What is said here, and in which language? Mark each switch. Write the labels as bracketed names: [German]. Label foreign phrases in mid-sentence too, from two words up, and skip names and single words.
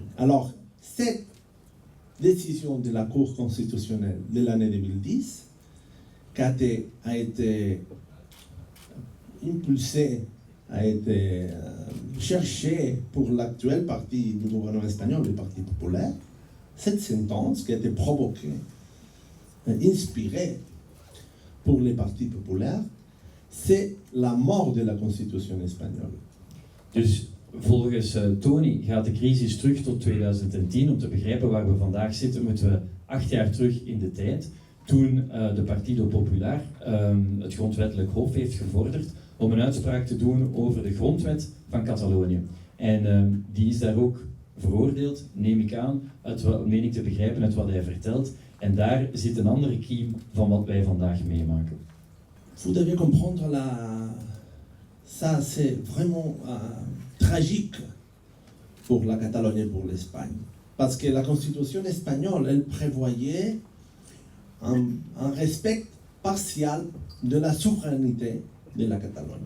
[French] Alors, cette décision de la Cour constitutionnelle de l'année 2010, qui a été impulsée, a été cherchée pour l'actuel parti du gouvernement espagnol, le Parti populaire, cette sentence qui a été provoquée, inspirée pour les partis populaires, c'est la mort de la constitution espagnole. [Dutch] Dus volgens Tony gaat de crisis terug tot 2010. Om te begrijpen waar we vandaag zitten, moeten we 8 jaar terug in de tijd. Toen de Partido Popular het grondwettelijk hof heeft gevorderd om een uitspraak te doen over de grondwet van Catalonië. En die is daar ook veroordeeld, neem ik aan, meen ik te begrijpen uit wat hij vertelt. En daar zit een andere kiem van wat wij vandaag meemaken. [French] Vous devez comprendre ça c'est vraiment tragique pour la Catalogne et pour l'Espagne. Parce que la constitution espagnole, elle prévoyait un respect partial de la souveraineté de la Catalogne.